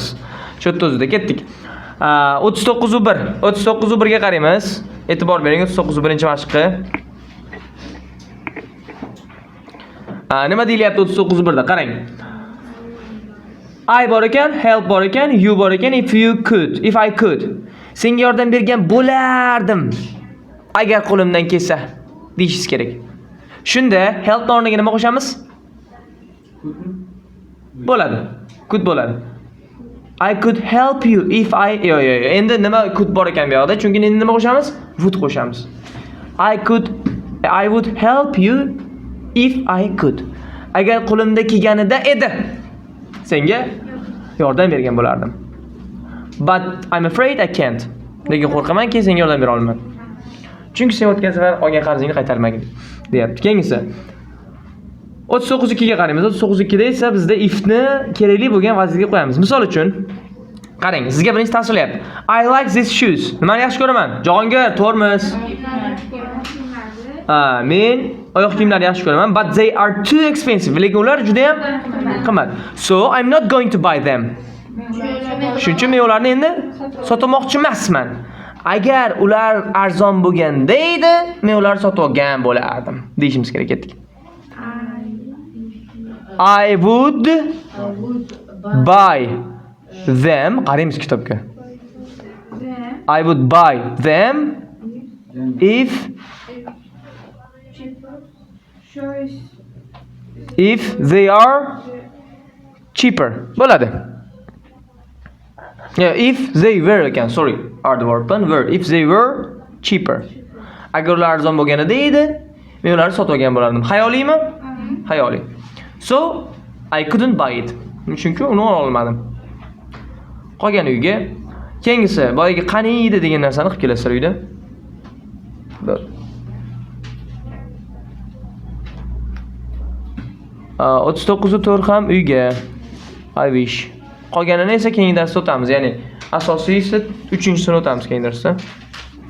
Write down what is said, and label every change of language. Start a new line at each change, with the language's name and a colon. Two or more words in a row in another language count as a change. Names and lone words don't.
Uzbek: Shu yerda o'zida ketdik. 39:1. 39:1 ga qaraymiz. E'tibor bering 39:1-mashqqa. Nima deyilyapti 39:1 da? Qarang. I bor ekan, help bor ekan, you bor ekan,
English: if you could, if I could.
Uzbek: Senga yordam bergan bo'lardim. Agar qo'limdan kelsa, deyishingiz kerak. Shunda help o'rniga nima qo'shamiz? Bo'ladi. Could bo'ladi.
English: I could help you if I
Uzbek: endi nima
English: could
Uzbek: bor ekan bu yoqda? Chunki endi nima qo'shamiz? Would qo'shamiz.
English: I would help you if I could.
Uzbek: Agar qo'limda kelganida edi, senga yordam bergan bo'lardim.
English: But I'm afraid I can't.
Uzbek: Lekin qo'rqamanki senga yordam bera olmayman. Chunki sen o'tgan safar olgan qarzingni qaytarmagin, deyapti. Keyingisi 39:2 ga qaraymiz. 39:2 da esa bizda ifni kerakli bo'lgan vazifaga qo'yamiz. Misol uchun qarang, sizga birinchi tavsilayapti.
English: I like these shoes.
Uzbek: Nimani yaxshi ko'raman? Jahongir, to'rmiz. Men oyoq kiyimlarni yaxshi ko'raman,
English: but they are too expensive.
Uzbek: Lekin ular juda ham qimmat.
English: So I'm not going to buy them.
Uzbek: Shuning uchun men ularni endi sotmoqchi emasman. Agar ular arzon bo'lganda edi, men ularni sotib olgan bo'lardim. Deyishimiz kerak ketdik.
English: I would buy them.
Uzbek: Qaraymiz kitobga.
English: I would buy them if they are cheaper.
Uzbek: Bo'ladi.
English: Yeah, if they were ekan, sorry, are the verb plan were. If they were cheaper.
Uzbek: Agar ular arzon bo'lganida edi, men ularni sotib olgan bo'lardim. Hayoliymi? Hayoliy.
English: So, I couldn't buy it.
Uzbek: Chunki uni olmadim. Qolgan uyga. Keyingisi, boyagi qani edi degan narsani qilib kelasizlar uyda. 39:4 ham uyga.
English: I wish.
Uzbek: Qolganini esa keyingi darsda o'tamiz. Ya'ni asosiysi 3-sini o'tamiz keyingi darsda.